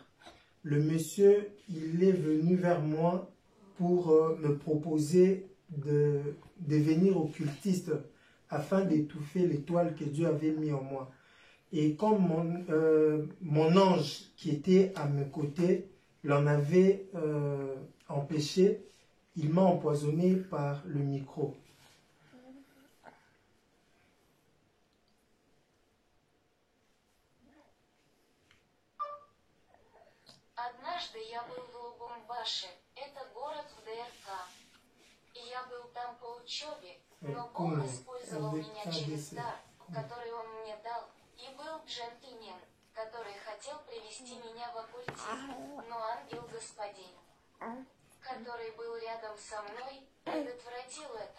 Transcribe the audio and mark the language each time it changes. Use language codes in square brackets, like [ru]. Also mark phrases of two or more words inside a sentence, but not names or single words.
[fr] Le monsieur, il est venu vers moi pour me proposer de devenir occultiste afin d'étouffer l'étoile que Dieu avait mis en moi. Et comme mon ange qui était à mes côtés l'en avait empêché, il m'a empoisonné par le micro. [ru] Однажды я был в Лубумбаши, это город в ДРК. И я был там по учебе, но Бог использовал меня через дар, который Он мне дал, и был джентльмен, который хотел привести меня в оккультизм, но ангел-господин, который был рядом со мной, предотвратил это.